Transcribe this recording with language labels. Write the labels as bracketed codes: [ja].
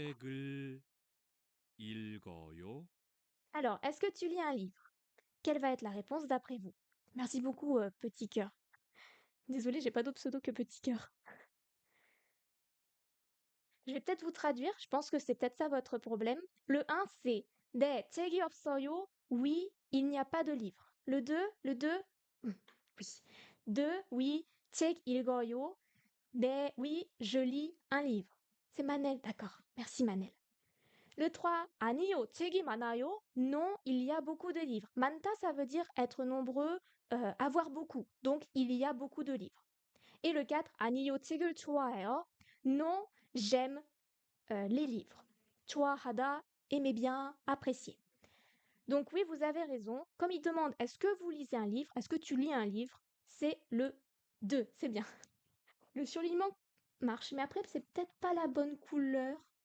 [ko] 책을 읽어요? [fr] Alors, est-ce que tu lis un livre? Quelle va être la réponse d'après vous? Merci beaucoup, petit cœur. Désolée, j'ai pas d'autre pseudo que petit cœur. Je vais peut-être vous traduire, je pense que c'est peut-être ça votre problème. Le 1, c'est [ko] 네, 책이 없어요. [fr] Oui, il n'y a pas de livre. Le 2, oui. 2, oui, [ko] 책 읽어요. [fr] 네, oui, je lis un livre. C'est Manel, d'accord. Merci Manel. Le 3, [ko] 아니요, 책이 많아요. [fr] Non, il y a beaucoup de livres. 많다, ça veut dire être nombreux, avoir beaucoup. Donc, il y a beaucoup de livres. Et le 4, [ko] 아니요, 책을 좋아해요. [fr] Non, j'aime les livres. 좋아하다, aimer bien, apprécier. Donc oui, vous avez raison. Comme il demande, est-ce que vous lisez un livre? Est-ce que tu lis un livre? C'est le 2, c'est bien. Le surlignement marche, mais après, c'est peut-être pas la bonne couleur.